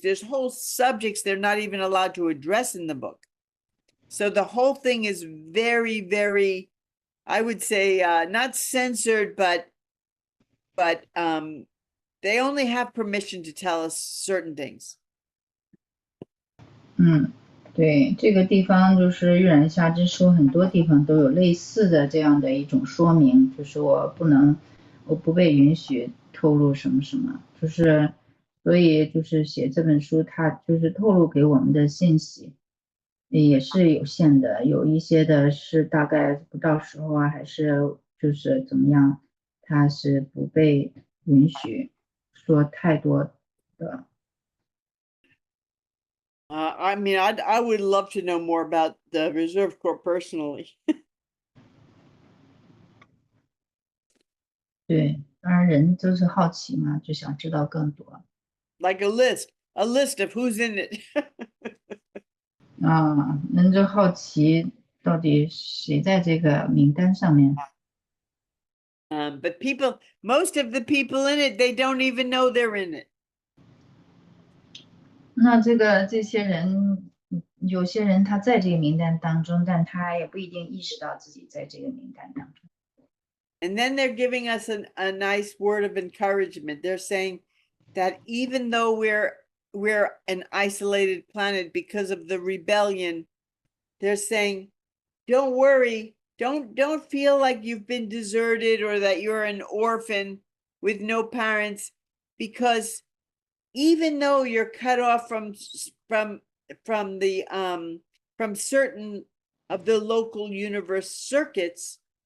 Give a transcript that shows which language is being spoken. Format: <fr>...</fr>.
<en>There's whole subjects they're not even allowed to address in the book. So the whole thing is very, I would say, not censored, but they only have permission to tell us certain things.</en> <zh>对，这个地方就是玉兰下之书，很多地方都有类似的这样的一种说明，就是我不被允许透露什么什么，就是所以就是写这本书，它就是透露给我们的信息也是有限的，有一些的是大概不到时候啊，还是就是怎么样，它是不被允许说太多的。</zh> <en>I mean, I would love to know more about the Reserve Corps personally.</en> <zh>对，当然人都是好奇嘛，就想知道更多。</zh> <en>Like a list of who's in it.</en> <zh>啊，人就好奇到底谁在这个名单上面。</zh> <en>But most of the people in it, they don't even know they're in it.</en> <zh>那这些人，有些人他在这个名单当中，但他也不一定意识到自己在这个名单当中。</zh> <en>And then they're giving us a nice word of encouragement. They're saying that even though we're an isolated planet because of the rebellion, they're saying, don't worry, don't feel like you've been deserted or that you're an orphan with no parents, because even though you're cut off from certain of the local universe circuits,</en>